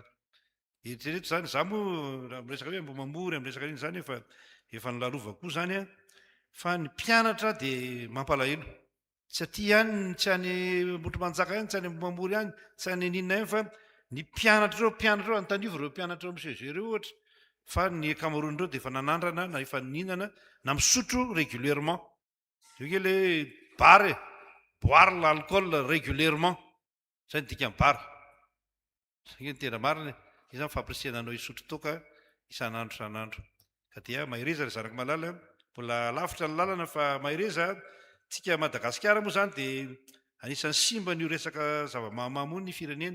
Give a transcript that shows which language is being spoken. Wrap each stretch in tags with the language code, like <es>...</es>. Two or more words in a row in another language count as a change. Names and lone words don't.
<mg>Eritrereto zany, za moa raha miresaka hoe mbo mamory amin'ny resaka iny zany, efa nilalova koa zany, fa ny mpianatra dia mampalahelo. Tsy aty ihany, tsy any Mbotrimanjaka ihany, tsy any Mamory ihany, tsy any Ninina ihany, fa ny mpianatra ireo antanivo ireo mpianatra miseze ireo ohatra, fa ny akamaroan'ireo dia efa nanandrana na efa ninana na misotro régulièrement. Io ke</mg> <fr>le bar, boire l'alcool régulièrement,</fr> <mg>zay ny dikany bar. Zay ny tena marina, izy zany fampirisihana anao isotro toaka isan'andro isan'andro. Ka dia mahireza ry zanako malala, mbola lavitra ny lalana fa mahireza. Tsika Madagasikara moa zany dia anisan'ny simba ny resaka zava-mahamamo ny firenena.</mg>